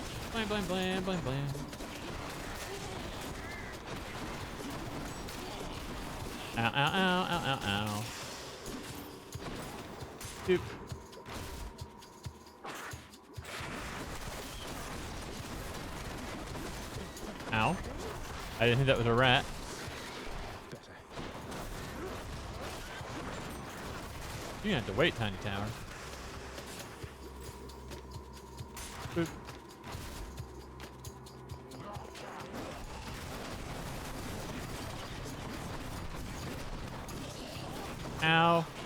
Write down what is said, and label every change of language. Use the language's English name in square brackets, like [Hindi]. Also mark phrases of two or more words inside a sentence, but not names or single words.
[English] Blam, blam, blam, blam, blam. Ow, ow, ow, ow, ow, ow. Doop. Ow. I didn't think that was a rat. Better. You have to wait, Tiny Tower. Boop. Ow.